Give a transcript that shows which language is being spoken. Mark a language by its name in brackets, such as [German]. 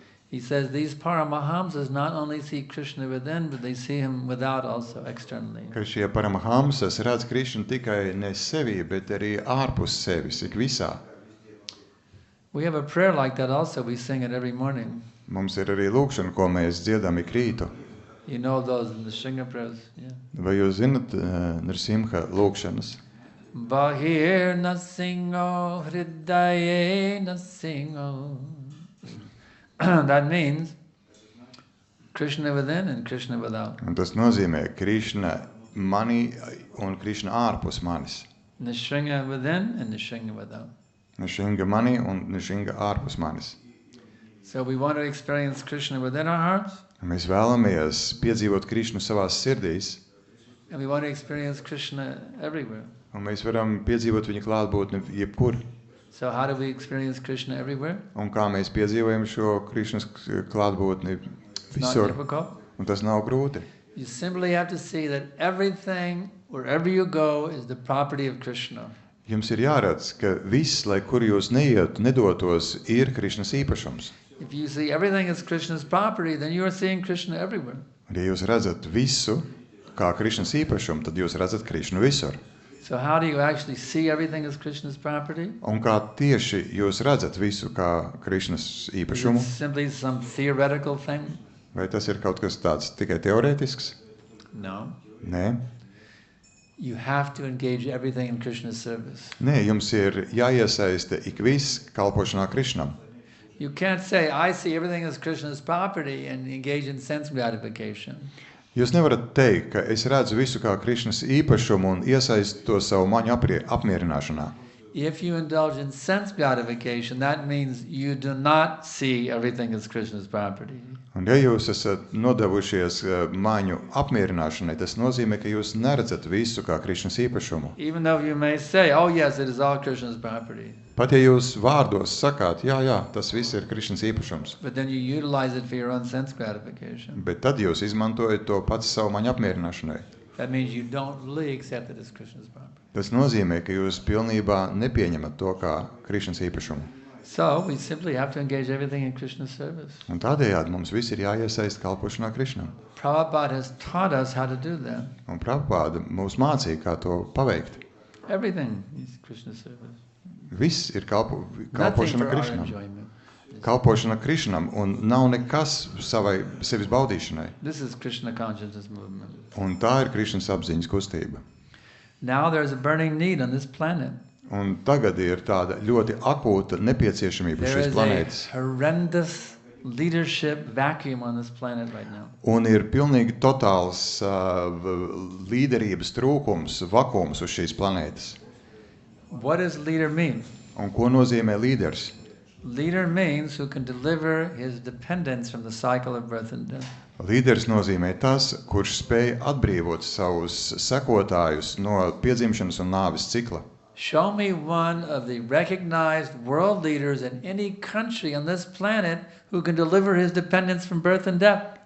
[English] He says these Paramahamsas not only see Krishna within, but they see him without also, externally. [Latvian] Ka šie Paramahamsas redz Krišnu tikai ne sevī, bet arī ārpus sevis, ik visā. [English] We have a prayer like that also. We sing it every morning. [Latvian] Mums ir arī lūkšana, ko mēs dziedam ik rītu. [English] You know those in the Shinga prayers. Yeah. [Latvian] Vai jūs zinat Nrsimha lūkšanas? [Sanskrit] Bahir nasingo hridaye nasingo. [English] That means Krishna within and Krishna without. [Latvian] Un tas nozīmē Krišna manī un Krišna ārpus manis. [English] Nishinga within and Nishinga without. [Latvian] Nrsimha manī un Nrsimha ārpus manis. [English] So we want to experience Krishna within our hearts, [Latvian] Mēs vēlamies piedzīvot Krišnu savās sirdīs, [English] and we want to experience Krishna everywhere. [Latvian] un mēs varam piedzīvot viņa klātbūtni jebkur. [English] So how do we experience Krishna everywhere? [Latvian] Un kā mēs piedzīvojam šo Krišnas klātbūtni [English] It's not [Latvian] visur, [English] difficult. [Latvian] un tas nav grūti. [English] You simply have to see that everything, wherever you go, is the property of Krishna. [Latvian] Jums ir jāredz, ka viss, lai kur jūs neietu, nedotos, ir Krišnas īpašums. [English] If you see everything as Krishna's property, then you are seeing Krishna everywhere. [Latvian] Un ja jūs redzat visu kā Krišnas īpašumu, tad jūs redzat Krišnu visur. [English] So how do you actually see everything as Krishna's property? [Latvian] Un kā tieši jūs redzat visu kā Krišnas [English] Is it [Latvian] īpašumu? [English] simply some theoretical thing? [Latvian] Vai tas ir kaut kas tāds tikai teorētisks? [English] No. [Latvian] Nē. [English] You have to engage everything in Krishna's service. [Latvian] Nē, jums ir jāiesaista ik viss kalpošanā Krišnam. [English] You can't say, I see everything as Krishna's property and engage in sense gratification. [Latvian] Jūs nevarat teikt, ka es redzu visu kā Krišnas īpašumu un iesaistu to savu maņu apmierināšanā. [English] If you indulge in sense gratification, that means you do not see everything as Krishna's property. [Latvian] Un ja jūs esat nodevušies maņu apmierināšanai, tas nozīmē, ka jūs neredzat visu kā Krišnas īpašumu. [English] Even though you may say, oh yes, it is all Krishna's property. [Latvian] Pat ja jūs vārdos sakāt, jā, tas viss ir Krišnas īpašums, [English] But then you utilize it for your own sense gratification. [Latvian] bet tad jūs izmantojat to pats savu maņu apmierināšanai. [English] That means you don't really accept it as Krishna's property. [Latvian] Tas nozīmē, ka jūs pilnībā nepieņemat to kā Krišnas īpašumu. [English] So we simply have to engage everything in Krishna's service. [Latvian] Un tādējādi mums visi ir jāiesaist kalpošanā Krišnam. [English] Prabhupada has taught us how to do that. [Latvian] Un Prabhupāda mūs mācīja, kā to paveikt. [English] Everything is Krishna's service. [Latvian] Viss ir [English] Nothing [Latvian] kalpošana [English] for our [Latvian] Krišnam. [English] enjoyment. [Latvian] Kalpošana Krišnam, un nav nekas sevis baudīšanai. [English] This is Krishna consciousness movement. [Latvian] Un tā ir Krišnas apziņas kustība. [English] Now there's a burning need on this planet. [Latvian] Un tagad ir tāda ļoti akūta nepieciešamība [English] There [Latvian] šīs [English] is [Latvian] planētas. [English] a horrendous leadership vacuum on this planet right now. [Latvian] Un ir pilnīgi totāls līderības trūkums, vakums uz šīs planētas. [English] What does leader mean? [Latvian] Un ko nozīmē līderis? [English] Leader means who can deliver his dependents from the cycle of birth and death. [Latvian] Līderis nozīmē tas, kurš spēj atbrīvot savus sekotājus no piedzimšanas un nāves cikla. [English] Show me one of the recognized world leaders in any country on this planet who can deliver his dependents from birth and death.